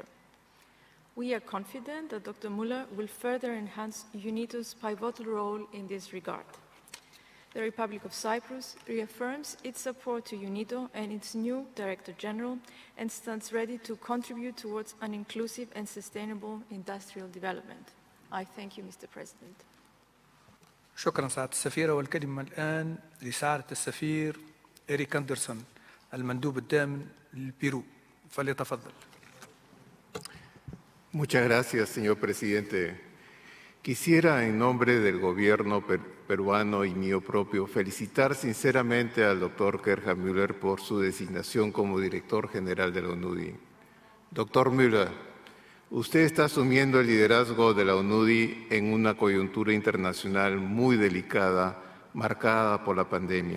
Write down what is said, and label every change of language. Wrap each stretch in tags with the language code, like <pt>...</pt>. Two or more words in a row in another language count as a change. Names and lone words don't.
<en>We are confident that Dr. Mueller will further enhance UNIDO's pivotal role in this regard. The Republic of Cyprus reaffirms its support to UNIDO and its new Director General and stands ready to contribute towards an inclusive and sustainable industrial development. I thank you, Mr. President.</en> <ar>شكرا سعادة السفيرة. والكلمة الآن لسعادة السفير إريك أندرسون المندوب الدائم للبيرو، فليتفضل.</ar> <es>Muchas gracias, señor presidente. Quisiera, en nombre del gobierno peruano y mío propio, felicitar sinceramente al doctor Gerhard Müller por su designación como director general de la UNUDI. Doctor Müller, usted está asumiendo el liderazgo de la UNUDI en una coyuntura internacional muy delicada, marcada por la pandemia.</es>